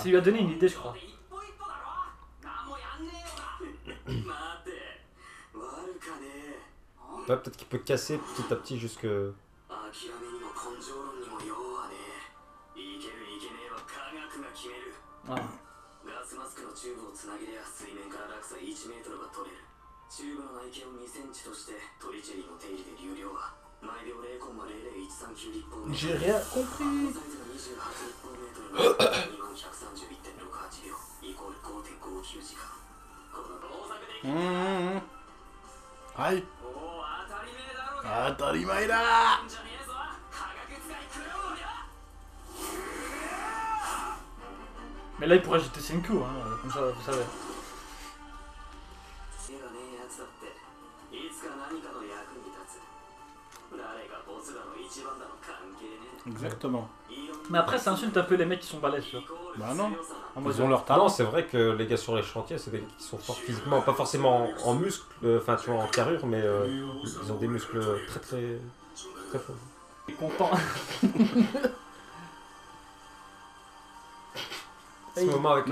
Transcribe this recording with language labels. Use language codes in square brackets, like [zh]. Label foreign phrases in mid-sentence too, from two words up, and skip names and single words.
[fr] Ça lui a donné une idée, je crois. Ouais, peut-être qu'il peut casser petit à petit jusque. Ouais. [ja] ガスマスクのチューブをつなげりゃ水面から落差1メートルが取れる。チューブの内径を2センチとしてトリチェリーの手入れで流量は毎秒 0.00139 立方メートル。 [fr] J'ai rien compris. [ja] サイズが28立方メートルの20131.68秒イコール 5.59 時間。この動作ではい。もう当たり前だろうが。当たり前だ。じゃねえぞ。科学使いくれようよ。 [fr] Mais là, il pourrait jeter Senku, hein, comme ça, vous savez. [ja] 手がねえやつだっていつか何かの役に立つ。誰がボスだの一番だの関係ね。 [fr] Exactement. Mais après, ça insulte un peu les mecs qui sont balèzes, tu vois. Bah non. En mode, Ils ont leur Non, talent. c'est vrai que les gars sur les chantiers, c'est des gars qui sont forts physiquement, pas forcément en muscles, enfin tu vois en carrure, mais ils ont des muscles très forts. content. Ce moment avec